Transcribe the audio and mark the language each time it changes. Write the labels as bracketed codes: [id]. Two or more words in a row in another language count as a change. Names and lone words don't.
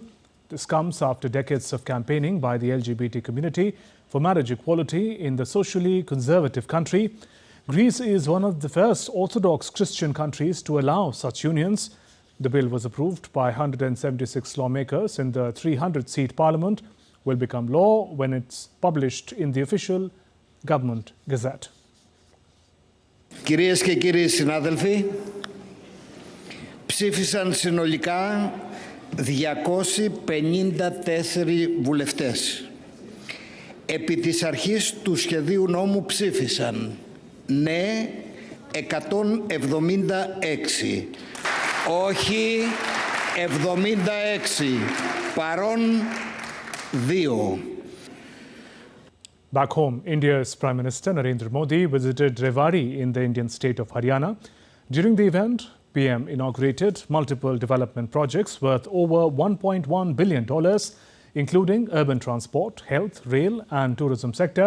[en] This comes after decades of campaigning by the LGBT community for marriage equality in the socially conservative country. Greece is one of the first Orthodox Christian countries to allow such unions. The bill was approved by 176 lawmakers in the 300-seat parliament, will become law when it's published in the official government gazette. [el] Κυρίες και κύριοι συνάδελφοι, ψήφισαν συνολικά 254 βουλευτές. Επί της αρχής του σχεδίου νόμου ψήφισαν ναι 176, όχι 76, παρών 2. [en] Back home, India's Prime Minister Narendra Modi visited Rewari in the Indian state of Haryana. During the event, PM inaugurated multiple development projects worth over $1.1 billion, including urban transport, health, rail and tourism sector.